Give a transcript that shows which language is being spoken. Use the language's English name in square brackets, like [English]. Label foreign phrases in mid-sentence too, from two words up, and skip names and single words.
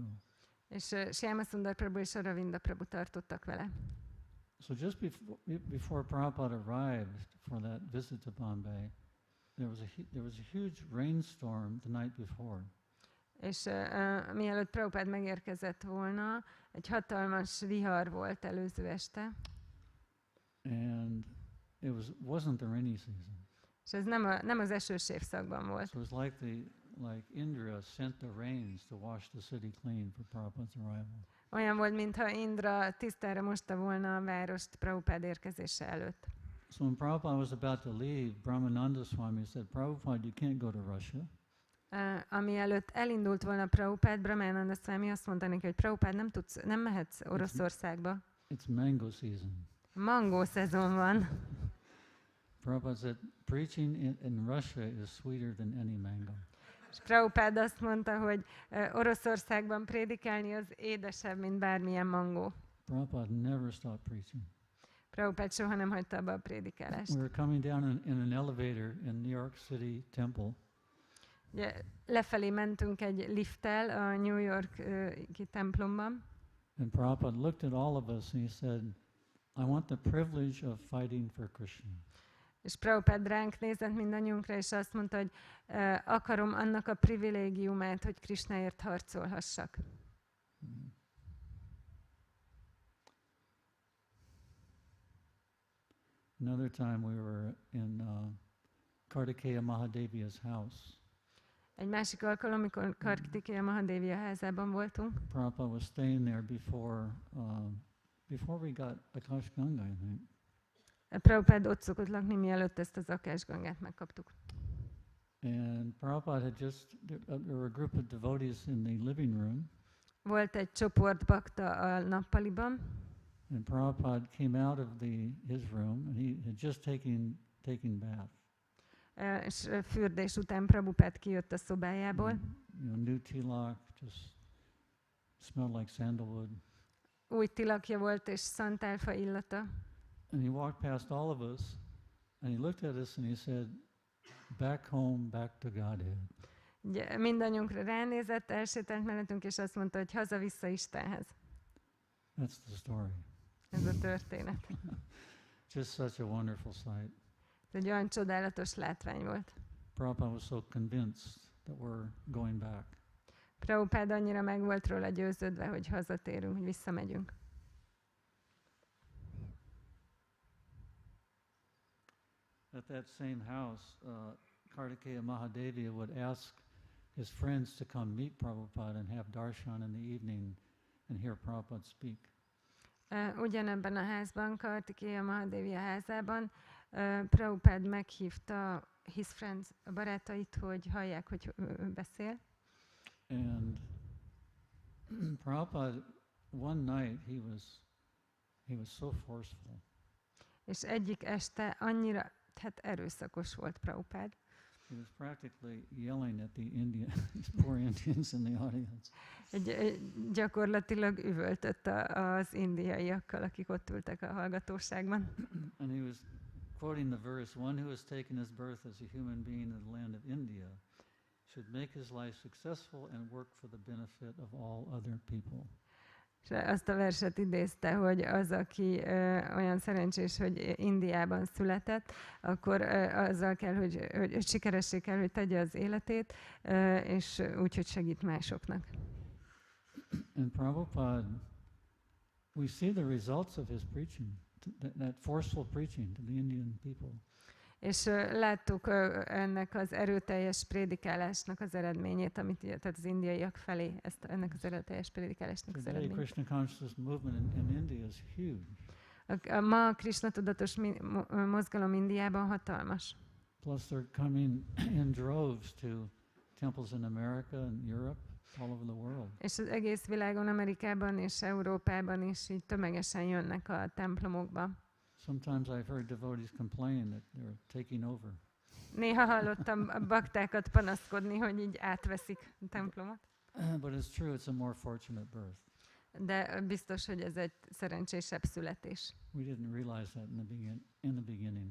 [Hungarian] És Shyama Sundar Prabhu és Aravinda Prabhu tartottak vele. [English] So just before Prabhupada arrived for that visit to Bombay, there was a huge rainstorm the night before. [Hungarian] És mielőtt Prabhupád megérkezett volna, egy hatalmas vihar volt előző este. [English] And it wasn't the rainy season. [Hungarian] És ez nem az esős évszakban volt. [English] So it was like Indra sent the rains to wash the city clean for Prabhupada's arrival. [Hungarian] Olyan volt, mintha Indra tisztára mosta volna a várost Prabhupád érkezése előtt. [English] So when Prabhupada was about to leave, Brahmananda Swami said, Prabhupada, you can't go to Russia. [Hungarian] Ami előtt elindult volna Prabhupád, Brahmananda Swami azt mondta neki, hogy Prabhupád nem mehetsz Oroszországba. [English] It's mango season. [Hungarian] Mangó szezon van. [English] Prabhupada said, preaching in Russia is sweeter than any mango. [Hungarian] És Prabhupád azt mondta, hogy Oroszországban prédikálni az édesebb, mint bármilyen mangó. [English] Prabhupada never stopped preaching. [Hungarian] Prabhupád soha nem hagyta abba a prédikálást. [English] We were coming down in an elevator in New York City Temple. [Hungarian] Ugye, lefelé mentünk egy lifttel a New York-i templomban. [English] And Prabhupada looked at all of us and he said, I want the privilege of fighting for Krishna. [Hungarian] És Prabhupád ránk nézett mindannyiunkra, és azt mondta, hogy akarom annak a privilégiumát, hogy Krishnáért harcolhassak. [English] Another time we were in Kartikeya Mahadevi's house. [Hungarian] Egy másik alkalom, amikor Kartikeya Mahadevia házában voltunk. [English] Prabhupada was staying there before we got Akash Ganga, I think. [Hungarian] Prabhupád ott szokott lakni, mielőtt ezt az Akásgangát megkaptuk. [English] And Prabhupada had there were a group of devotees in the living room. [Hungarian] Volt egy csoport bakta a nappaliban, [English] And Prabhupada came out of his room and he had just taken bath. [Hungarian] És fürdés után Prabhupád kijött a szobájából. [English] New tilak, just smelled like sandalwood. [Hungarian] Új tilakja volt és szantálfa illata. [English] And he walked past all of us and he looked at us and he said, back home, back to Godhead. [Hungarian] Ugye, mindannyiunkra ránézett, elsétált mellettünk, és azt mondta, hogy haza-vissza Istenhez. [English] That's the story. [Hungarian] Ez a történet. [English] Just such a wonderful sight. [Hungarian] Ez egy olyan csodálatos látvány volt. [English] Prabhupada was so convinced that we're going back. [Hungarian] Prabhupád annyira meg volt róla győződve, hogy hazatérünk, hogy visszamegyünk. [English] At that same house, Kartikeya Mahadevya would ask his friends to come meet Prabhupada and have darshan in the evening and hear Prabhupada speak. [Hungarian] Ugyanebben a házban, Kartikeya Mahadevya házában, Prabhupád meghívta [English] his friends, [Hungarian] a barátait, hogy hallják, hogy ő beszél. [English] And Prabhupada, one night he was so forceful. [Hungarian] És egyik este annyira erőszakos volt Prabhupád. [English] He was practically yelling at these poor Indians in the audience. [Hungarian] Gyakorlatilag üvöltött az indiaiakkal, akik ott ültek a hallgatóságban. [English] And he was quoting the verse, "One who has taken his birth as a human being in the land of India should make his life successful and work for the benefit of all other people." [Hungarian] És azt a verset idézte, hogy az, aki olyan szerencsés, hogy Indiában született, akkor azzal kell, hogy sikeressé kell, hogy tegye az életét, és úgy, hogy segít másoknak. [English] And Prabhupada, we see the results of his preaching, that forceful preaching to the Indian people. [Hungarian] És láttuk ennek az erőteljes prédikálásnak az eredményét, amit tehát az indiaiak felé, ennek az erőteljes prédikálásnak az Today, eredményét. [English] Krishna consciousness movement in India is huge. [Hungarian] Ma a Krisna-tudatos mozgalom Indiában hatalmas. [English] Plus they're coming in droves to temples in America and Europe, all over the world. [Hungarian] És az egész világon, Amerikában és Európában is így tömegesen jönnek a templomokba. [English] Sometimes I've heard devotees complain that they're taking over. [Hungarian] Néha hallottam a baktákat panaszkodni, hogy így átveszik a templomot. [English] But it's true, it's a more fortunate birth. [Hungarian] De biztos, hogy ez egy szerencsésebb születés. [English] We didn't realize that in the beginning.